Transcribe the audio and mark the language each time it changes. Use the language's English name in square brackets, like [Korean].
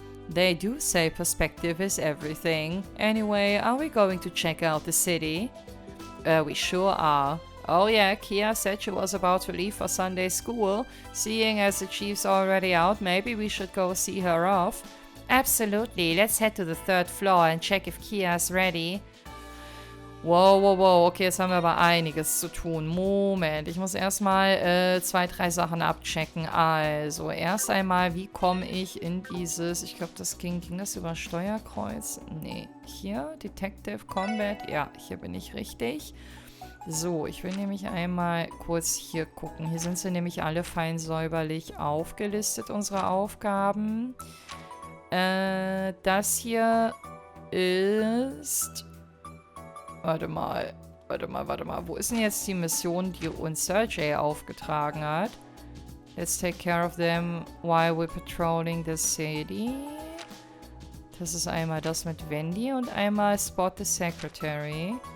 [English] They do say perspective is everything. Anyway, are we going to check out the city? We sure are. Oh yeah, Kia said she was about to leave for Sunday school. Seeing as the chief's already out, maybe we should go see her off. Absolutely, let's head to the 3rd floor and check if Kia's ready. [German] Wow, okay, jetzt haben wir aber einiges zu tun. Moment, ich muss erstmal 2, 3 Sachen abchecken. Also, erst einmal, wie komme ich in dieses, ich glaube, das ging das über Steuerkreuz? Nee, hier, Detective Combat, ja, hier bin ich richtig. So, ich will nämlich einmal kurz hier gucken. Hier sind sie nämlich alle fein säuberlich aufgelistet, unsere Aufgaben. Das hier ist... Warte mal. Warte mal. Wo ist denn jetzt die Mission, die uns Sergey aufgetragen hat? [English] Let's take care of them while we're patrolling the city. [German] Das ist einmal das mit Wendy und einmal Spot the Secretary.